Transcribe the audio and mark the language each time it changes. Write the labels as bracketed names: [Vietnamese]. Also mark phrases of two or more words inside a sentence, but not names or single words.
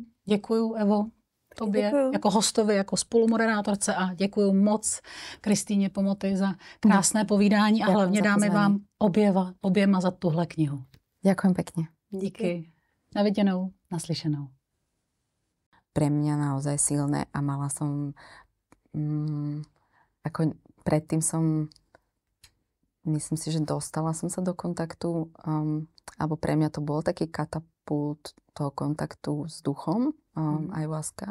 [Czech] Děkuju, Evo, tobě Děkuju. jako hostovi, jako spolumoderátorce a děkuju moc Kristýně Pomoty za krásné povídání a hlavně dámy vám oběma za tuhle knihu. [Slovak] Ďakujem pekne. [Czech] Díky. Na viděnou, naslyšenou. [Slovak] Pre mňa naozaj silné a mala som ako predtým myslím si, že dostala som sa do kontaktu alebo pre mňa to bol taký katapult toho kontaktu s duchom ayahuasca.